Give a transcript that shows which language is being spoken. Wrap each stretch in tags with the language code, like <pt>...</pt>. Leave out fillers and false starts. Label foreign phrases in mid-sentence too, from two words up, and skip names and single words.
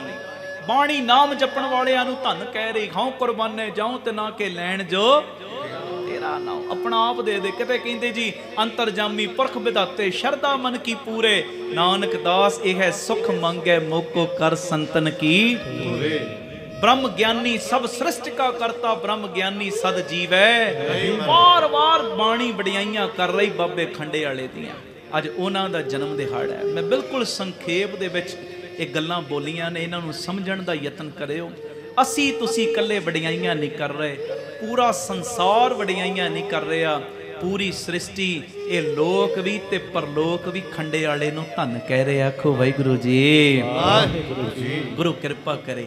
<pa>ਬਾਣੀ ਨਾਮ ਜਪਣ ਵਾਲਿਆਂ ਨੂੰ ਧੰਨ ਕਹਿ ਰਹੀ। ਖਾਉ ਕੁਰਬਾਨੇ ਜਾਉ ਤੇ ਨਾ ਕੇ ਲੈਣ ਜੋ ਤੇਰਾ ਨਾਮ, ਆਪਣਾ ਆਪ ਦੇ ਦੇ। ਕਿਤੇ ਕਹਿੰਦੇ ਜੀ ਅੰਤਰਜਾਮੀ ਪੁਰਖ ਵਿਧਾਤੇ ਸ਼ਰਧਾ ਮਨ ਕੀ ਪੂਰੇ, ਨਾਨਕ ਦਾਸ ਇਹ ਸੁਖ ਮੰਗੈ ਮੋਕੋ ਕਰ ਸੰਤਨ ਕੀ ਪੂਰੇ। ਬ੍ਰਹਮ ਗਿਆਨੀ ਸਭ ਸ੍ਰਿਸ਼ਟਿ ਕਾ ਕਰਤਾ, ਬ੍ਰਹਮ ਗਿਆਨੀ ਸਦ ਜੀਵੈ। ਵਾਰ ਵਾਰ ਬਾਣੀ ਵਡਿਆਈਆਂ ਕਰ ਰਹੀ ਬਾਬੇ ਖੰਡੇ ਵਾਲੇ ਦੀਆਂ। ਅੱਜ ਉਨ੍ਹਾਂ ਦਾ ਜਨਮ ਦਿਹਾੜਾ ਹੈ। ਮੈਂ ਬਿਲਕੁਲ ਸੰਖੇਪ ਦੇ ਵਿੱਚ ਇਹ ਗੱਲਾਂ ਬੋਲੀਆਂ ਨੇ, ਇਹਨਾਂ ਨੂੰ ਸਮਝਣ ਦਾ ਯਤਨ ਕਰਿਓ। ਅਸੀਂ ਤੁਸੀਂ ਇਕੱਲੇ ਵਡਿਆਈਆਂ ਨਹੀਂ ਕਰ ਰਹੇ, ਪੂਰਾ ਸੰਸਾਰ ਵਡਿਆਈਆਂ ਨਹੀਂ ਕਰ ਰਿਹਾ, ਪੂਰੀ ਸ੍ਰਿਸ਼ਟੀ, ਇਹ ਲੋਕ ਵੀ ਤੇ ਪਰਲੋਕ ਵੀ ਖੰਡੇ ਵਾਲੇ ਨੂੰ ਧੰਨ ਕਹਿ ਰਹੇ। ਆਖੋ ਵਾਹਿਗੁਰੂ ਜੀ, ਵਾਹਿਗੁਰੂ ਜੀ। ਗੁਰੂ ਕਿਰਪਾ ਕਰੇ।</pa>